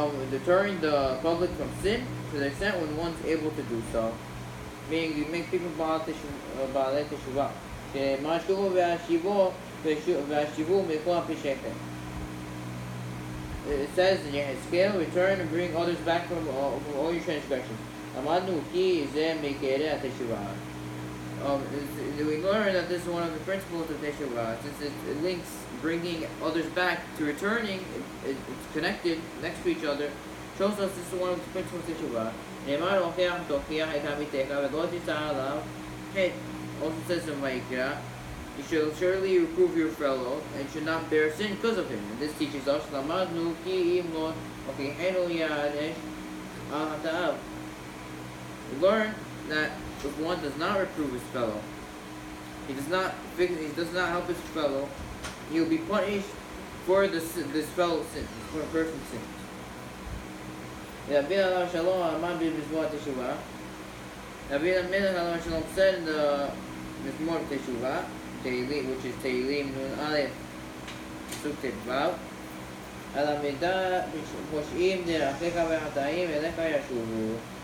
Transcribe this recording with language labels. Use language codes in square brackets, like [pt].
[en] Deterring the public from sin to the extent when one's able to do so. Meaning you make people בעלי תשובה. [he] שמה שובו והשיבו מכל הפשעכם. [en] It says in Yehezkel, return and bring others back from all your transgressions. [he] למדנו כי זה מעיקרי התשובה. [en] We learn that this is one of the principles of teshuva. Since it links bringing others back to returning, it's connected next to each other, shows us this is one of the principles of teshuva. [he] נאמר להוכיח תוכיח את עמיתך ולא תישא עליו חטא. [en] Also says in Vayikra, you shall surely reprove your fellow and should not bear sin because of him. And this teaches us [he] למדנו כי אם לא הוכיחנו יענש על חטאיו. [en] We learn that if one does not reprove his fellow, he does not help his fellow, he will be punished for this fellow's sin, for a person's sin. Rabbi Alav Shalom Amad B'Mizmor Teshuva. Rabbi Alav Shalom said in the Mizmor Teshuva, which is Tehillim Nun Aleph Suk Vav, Al Midah Poshim Derachecha V'Hatayim Elecha Yashuvu.